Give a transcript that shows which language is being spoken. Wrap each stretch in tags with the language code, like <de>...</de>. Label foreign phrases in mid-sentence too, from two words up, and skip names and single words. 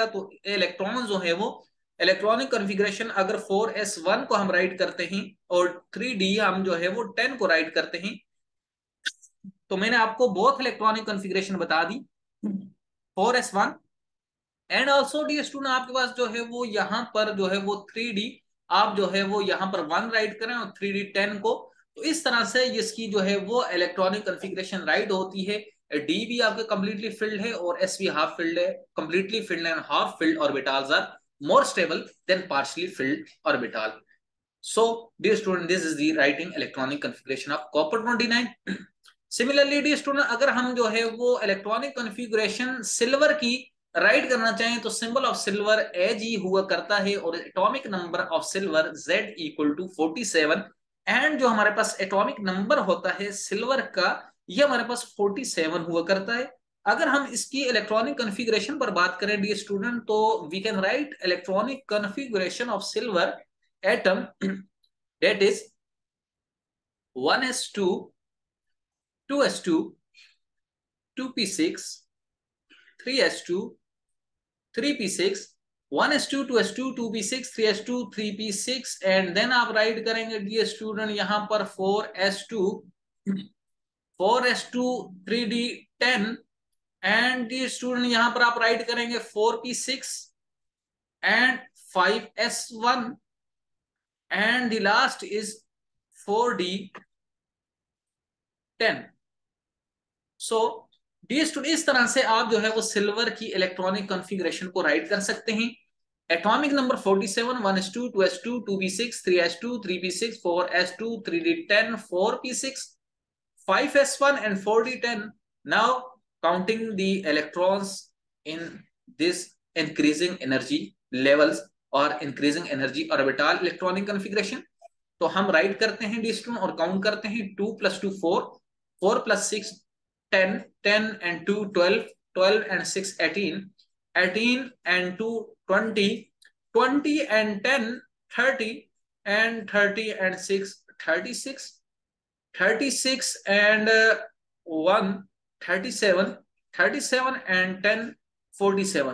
<hi>तो इलेक्ट्रॉन जो है वो इलेक्ट्रॉनिक कॉन्फ़िगरेशन अगर 4s1 को हम राइट करते हैं और 3d हम जो है वो 10 को राइट करते हैं, तो मैंने आपको</hi> <en>both electronic configuration</en> <hi>बता दी</hi> <en>4s1 and also dear student</en> <hi>आपके पास जो है वो यहाँ पर जो है वो 3d आप जो है वो यहाँ पर 1 राइट करें और 3d 10 को, तो इस तरह से इसकी जो है वो इलेक्ट्रॉनिक कॉन्फ़िगरेशन राइट होती है। डी भी आपके कंप्लीटली फिल्ड है और एस भी हाफ फिल्ड है।</hi> <en>completely filled and half filled orbitals are more stable than partially filled orbital. So, dear student, this is the writing electronic configuration of copper 29. Similarly, dear student,</en> <hi>अगर हम जो है वो इलेक्ट्रॉनिक कॉन्फ़िगरेशन सिल्वर की राइट करना चाहें तो</hi> <en>symbol of silver Ag</en> <hi>हुआ करता है, और</hi> <en>atomic number of silver Z equal to 47,</en> <hi>एंड जो हमारे पास एटॉमिक नंबर होता है सिल्वर का, ये हमारे पास 47 हुआ करता है। अगर हम इसकी इलेक्ट्रॉनिक कॉन्फ़िगरेशन पर बात करें</hi> <en>dear student,</en> <hi>तो</hi> <en>we can write electronic configuration of silver atom that is 1s2, 2s2, 2p6, 3s2, 3p6, 1s2, 2s2, 2p6, 3s2,</en> <hi>3p6, एंड देन आप राइट करेंगे</hi> <en>dear student</en> <hi>यहाँ पर 4s2,</hi> <en>4s2,</en> <hi>3d10,</hi> <en>and dear student</en> <hi>यहाँ पर आप राइट करेंगे</hi> <en>4p6 and 5s1, and the last is 4d10. so dear student,</en> <hi>इस तरह से आप जो है वो सिल्वर की इलेक्ट्रॉनिक कॉन्फ़िगरेशन को राइट कर सकते हैं।</hi> <en>atomic number 47, 1s2, 2s2, 2p6, 3s2, 3p6, 4s2, 3d10, 4p6, 5s1 and 4d10. Now counting the electrons in this increasing energy levels or increasing energy orbital electronic configuration,</en> <hi>तो हम राइट करते हैं डी स्टूडेंट और काउंट करते हैं 2 + 2 4, 4 + 6 10,</hi> <en>10 and 2 12, 12 and 6 18, 18 and 2 20, 20 and 10 30, and 30 and 6 36, 36 and 1 37, 37 and 10 47।</en>